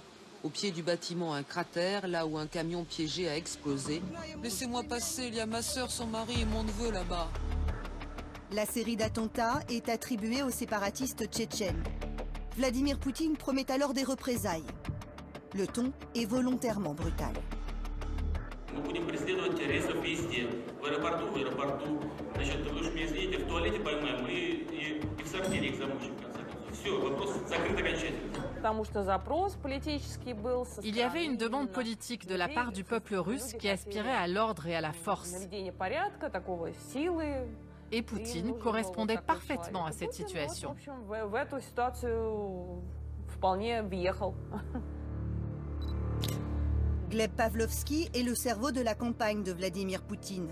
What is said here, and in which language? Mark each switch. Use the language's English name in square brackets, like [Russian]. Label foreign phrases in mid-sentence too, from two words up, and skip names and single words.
[French] Au pied du bâtiment, un cratère, là où un camion piégé a explosé. Laissez-moi passer, il y a ma sœur, son mari et mon neveu là-bas. La série d'attentats est attribuée aux séparatistes tchétchènes. Vladimir Poutine promet alors des représailles. Le ton est volontairement brutal. [Russian] Мы будем преследовать террористов везде. В аэропорту, Значит, вы уж меня извините, в туалете поймаем и в сортире их замучим, в конце концов. Все, вопрос закрыт окончательно. [French] Il y avait une demande politique de la part du peuple russe qui aspirait à l'ordre et à la force. Et Poutine correspondait parfaitement à cette situation. Gleb Pavlovski est le cerveau de la campagne de Vladimir Poutine.